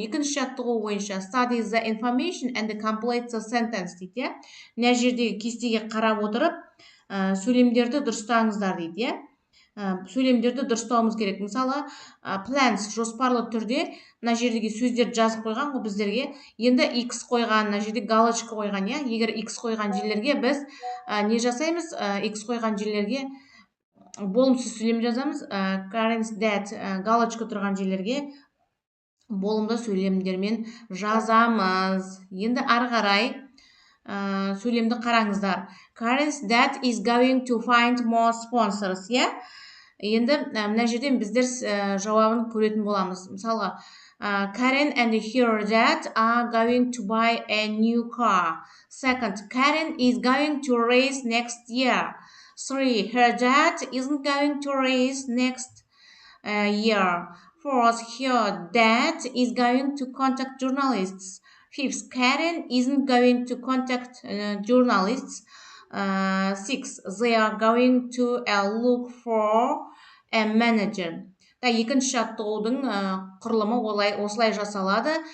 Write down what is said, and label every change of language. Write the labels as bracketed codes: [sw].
[kk] Екінші жаттығу бойынша [en] study the information and complete the sentence [kk] дейді. Мына жердегі кестеге қарап отырып, сөйлемдерді дұрыстаңыздар дейді, иә? Сөйлемдерді дұрыстауымыз керек. Мысалы, plans жоспарлы түрде мына жердегі сөздерді жазып қойған ғой біздерге. Енді x қойған, мына жерде галочка қойған, иә? Егер x қойған жерлерге біз не жасаймыз? X қойған жерлерге болымсыз сөйлем жазамыз. Karen's dad галочка тұрған жерлерге болымды сөйлемдермен жазамыз. Енді ары қарай сөйлемді қараңыздар. [en] Karen's dad is going to find more sponsors, [kk] иә? Енді мына жерден біздер жауабын көретін боламыз. Мысалы, [en] Karen and her dad are going to buy a new car. Second, Karen is going to race next year. 3, her dad isn't going to race next year. 4, her dad is going to contact journalists. 5, Karen isn't going to contact journalists. 6, they are going to look for a manager. [kk] Екінші жаттығудың құрылымы осылай жасалады.